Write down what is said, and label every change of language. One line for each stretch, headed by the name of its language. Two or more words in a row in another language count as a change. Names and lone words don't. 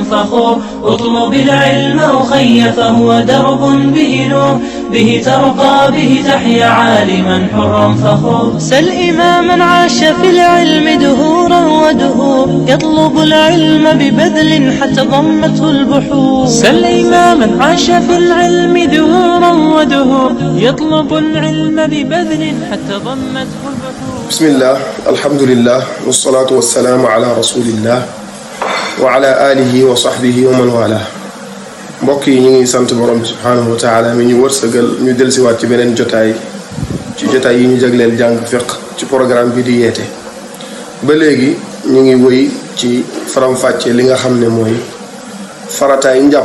Arabic: فخور اطلب العلم أخي فهو درب به نور به ترقى به تحيا عالما حرا فخور سل إماما عاش في العلم دهورا ودهور يطلب العلم ببذل حتى ضمته البحور سل إماما عاش في العلم دهورا ودهور يطلب العلم ببذل حتى ضمته البحور. بسم الله الحمد لله والصلاة والسلام على رسول الله وعلى آله وصحبه ومن والاه.
Wolof: mbokk yi ñu ngi sant borom
Arabic: سبحانه وتعالى
Wolof: mi ñu wërsëgal ñu dellusiwaat ci beneen jotaay yi ñu jagleel jàng fiqh ci programme bi di yeete ba léegi ñu ngi wëy ci faram-fàcce li nga xam ne mooy farataay njàpp.